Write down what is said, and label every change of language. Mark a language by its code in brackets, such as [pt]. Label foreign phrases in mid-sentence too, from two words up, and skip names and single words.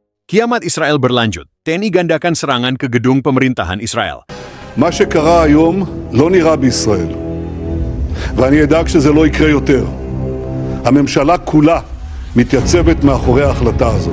[id] Kiamat Israel berlanjut. TNI gandakan serangan ke gedung pemerintahan Israel. [he] מה שקרה היום לא נראה בישראל, ואני אדאג שזה לא יקרה יותר. הממשלה כולה מתייצבת מאחורי ההחלטה הזאת.